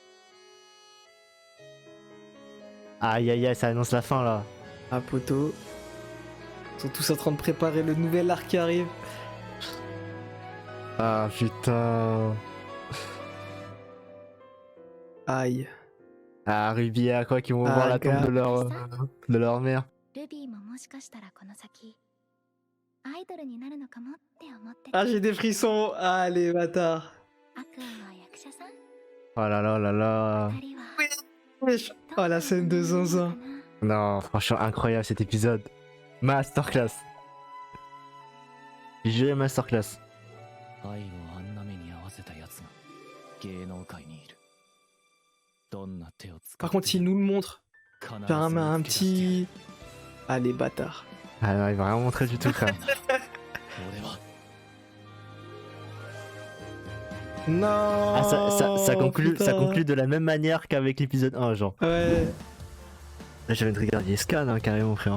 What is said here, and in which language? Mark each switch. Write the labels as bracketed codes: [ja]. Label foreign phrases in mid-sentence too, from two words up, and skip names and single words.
[fr] Aïe aïe aïe, ça annonce la fin là. Ah, poteau. Ils sont tous en train de préparer le nouvel arc qui arrive. Ah putain. Aïe. Ah, Ruby et Aqua qui vont Ah, voir la tombe gars. de leur mère. [ja] ルビーももしかしたらこの先アイドルになるのかもって思ってた。 [fr] Ah, j'ai des frissons. Ah, les bâtards. [ja] アクアは役者さん [fr] Oh là là là là. [ja] 二人は [fr] Wesh. Oh, la scène de Zinzin. Non, franchement, incroyable cet épisode. Masterclass. J'ai juré masterclass. [ja] 愛をあんな目に合わせたやつが芸能界にいる。どんな手を使って [fr] Par contre, il nous le montre. [ja] 必ず [fr] Faire un [ja] 見つけ出してやる [fr] petit. Ah, les bâtards. Ah non, il va rien montrer du tout, frère. [ja] 俺は [fr] Non. Ah, ça conclut, putain. ça conclut de la même manière qu'avec l'épisode 1, genre. Ouais. Là, j'avais de regarder les scans, hein, carrément, frère.